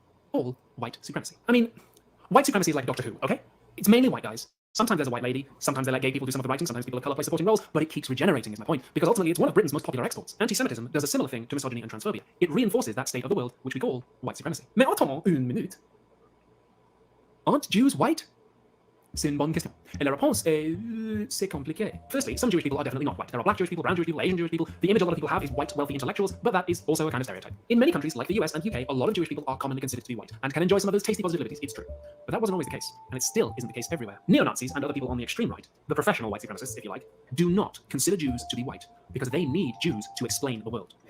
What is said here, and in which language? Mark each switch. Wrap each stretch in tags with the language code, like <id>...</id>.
<en>All white supremacy. I mean, white supremacy is like Doctor Who, okay? It's mainly white guys. Sometimes there's a white lady. Sometimes they let gay people do some of the writing. Sometimes people of color play supporting roles. But it keeps regenerating, is my point. Because ultimately, it's one of Britain's most popular exports. Anti-Semitism does a similar thing to misogyny and transphobia. It reinforces that state of the world, which we call white supremacy.</en> <fr>Mais attends une minute.</fr> <en>Aren't Jews white?</en> <fr>C'est une bonne question. Et la réponse est c'est compliqué.</fr> <en>Firstly, some Jewish people are definitely not white. There are black Jewish people, brown Jewish people, Asian Jewish people. The image a lot of people have is white, wealthy intellectuals, but that is also a kind of stereotype. In many countries like the US and UK, a lot of Jewish people are commonly considered to be white and can enjoy some of those tasty positive liberties. It's true. But that wasn't always the case, and it still isn't the case everywhere. Neo-Nazis and other people on the extreme right, the professional white supremacists, if you like, do not consider Jews to be white because they need Jews to explain the world.</en>